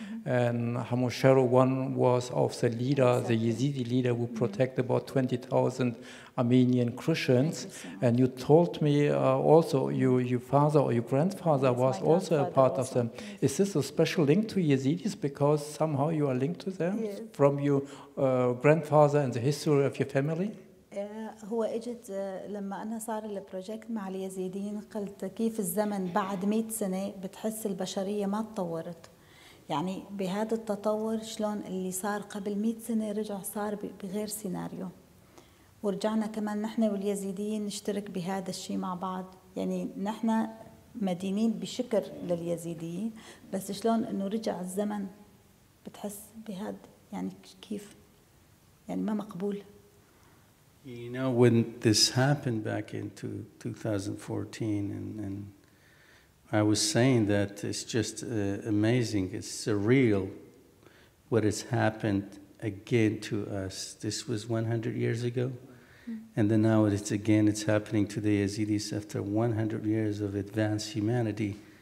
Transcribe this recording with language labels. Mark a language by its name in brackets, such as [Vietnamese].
[English] And Hamosheru, one was of the leader, the Yazidi leader, who protected about 20,000 Armenian Christians. And you told me also your father or your grandfather was also a part of them. Is this a special link to Yazidis because somehow you are linked to them from your grandfather and the history of your family? [Arabic] هو اجت لما انا صار البروجكت مع اليزيديين، قلت كيف الزمن بعد 100 سنة بتحس البشرية ما تطورت. يعني بهذا التطور شلون اللي صار قبل 100 سنة رجع صار بغير سيناريو، ورجعنا كمان نحن واليزيديين نشترك بهذا الشيء مع بعض. يعني نحن مدينين بشكر لليزيديين، بس شلون انه رجع الزمن بتحس بهذا، يعني كيف يعني ما مقبول. [English] You know, when this happened back in 2014, and I was saying that it's just amazing, it's surreal what has happened again to us. This was 100 years ago, and then now it's happening to the Yazidis after 100 years of advanced humanity.